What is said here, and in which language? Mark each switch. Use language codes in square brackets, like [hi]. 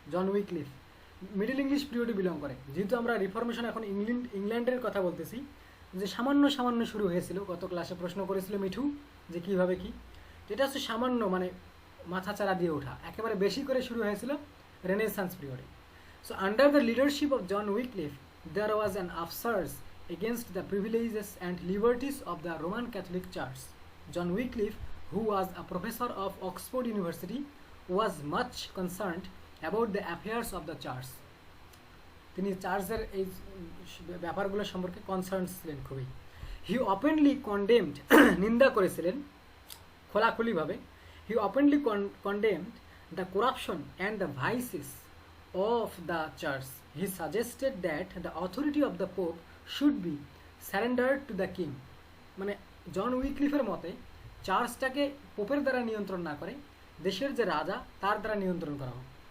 [bn] জন উইকলিফ middle English পিরিয়ডে belong করে। যেহেতু আমরা রিফরমেশন এখন ইংল্যান্ডের কথা বলতেছি, যে সামান্য শুরু হয়েছিল, গত ক্লাসে প্রশ্ন করেছিল মিঠু যে কীভাবে কি, এটা হচ্ছে সামান্য, মানে মাথা চারা দিয়ে ওঠা। একেবারে বেশি করে শুরু হয়েছিল রেনেসান্স পিরিয়ডে। [en] So under the leadership of John Wycliffe there was an upsurge against the privileges and liberties of the Roman Catholic Church. John Wycliffe, who was a professor of Oxford University, was much concerned about the affairs of the church. [bn] তিনি চার্চের এই ব্যাপারগুলো সম্পর্কে concern ছিলেন খুবই। [en] he openly condemned, [bn] নিন্দা করেছিলেন খোলাখুলিভাবে। [en] He openly condemned the corruption and the vices of the church, he suggested that the authority of the Pope should be surrendered to the king. [bn] মানে জন উইক্লিফের মতে চার্চটাকে পোপের দ্বারা নিয়ন্ত্রণ না করে দেশের যে রাজা তার দ্বারা নিয়ন্ত্রণ করা হোক।